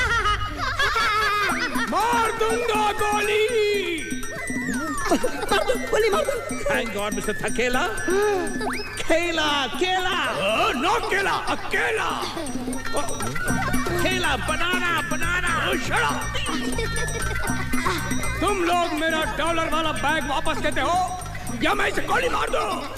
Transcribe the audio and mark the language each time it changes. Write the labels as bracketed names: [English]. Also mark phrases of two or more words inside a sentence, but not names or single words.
[Hindi] मार दूंगा गोली। गोली मार दो। [English] Thank God, Mr. Thakela. Kela, Kela. Not Kela, Akela. Kela, banana, banana. Shut up. [Hindi] तुम लोग मेरा डॉलर वाला बैग वापस देते हो या मैं इसे गोली मार दूं?